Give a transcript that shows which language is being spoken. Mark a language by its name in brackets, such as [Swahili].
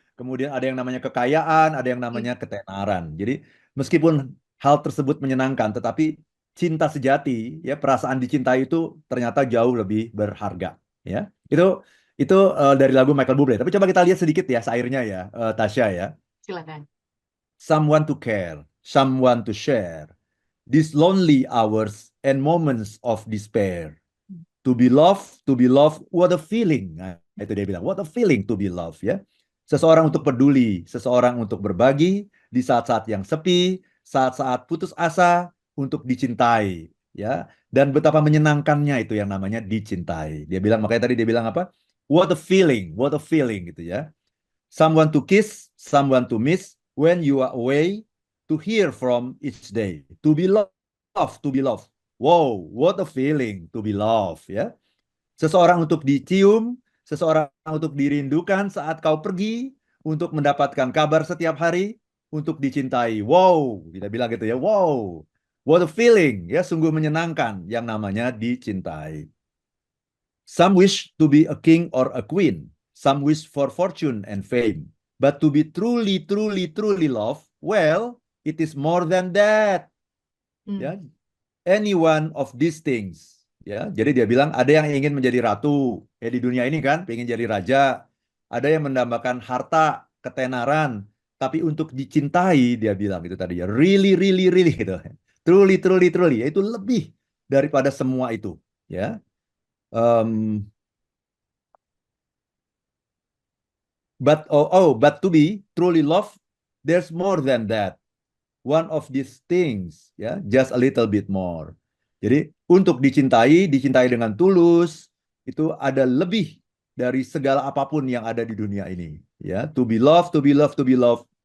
[Indonesian] Kemudian ada yang namanya kekayaan, ada yang namanya ketenaran. Jadi meskipun hal tersebut menyenangkan, tetapi cinta sejati ya, perasaan dicintai itu ternyata jauh lebih berharga ya. Itu dari lagu Michael Bublé. Tapi coba kita lihat sedikit ya sairnya ya, Tasya ya. Silakan. [English] Someone to care, someone to share. These lonely hours and moments of despair. To be loved, what a feeling. [Indonesian] Nah, itu dia bilang, [English] what a feeling to be loved [Indonesian] ya. Seseorang untuk peduli, seseorang untuk berbagi di saat-saat yang sepi, saat-saat putus asa untuk dicintai ya. Dan betapa menyenangkannya itu yang namanya dicintai. Dia bilang makanya tadi dia bilang apa? [English] What a feeling [Indonesian] gitu ya. [English] Someone to kiss, someone to miss, when you are away, to hear from each day, to be loved, to be loved. Wow, what a feeling to be loved, ya. [Indonesian] Seseorang untuk dicium, seseorang untuk dirindukan saat kau pergi, untuk mendapatkan kabar setiap hari, untuk dicintai. Wow, kita bilang gitu ya. [English] Wow, what a feeling, [Indonesian] ya, sungguh menyenangkan yang namanya dicintai. [English] Some wish to be a king or a queen. Some wish for fortune and fame. But to be truly, truly, truly loved, well, it is more than that. Ya, any one of these things. [Indonesian] Ya, jadi dia bilang ada yang ingin menjadi ratu. Ya, di dunia ini kan ingin jadi raja. Ada yang mendambakan harta, ketenaran. Tapi untuk dicintai, dia bilang itu tadi ya, [English] really, really, really [Indonesian] gitu. [English] Truly, truly, truly. [Indonesian] Itu lebih daripada semua itu. Ya. [English] But to be truly loved, there's more than that. One of these things, ya, just a little bit more. [Indonesian] Jadi untuk dicintai, dicintai dengan tulus, itu ada lebih dari segala apapun yang ada di dunia ini. [English] Ya, to be loved, to be loved, to be loved.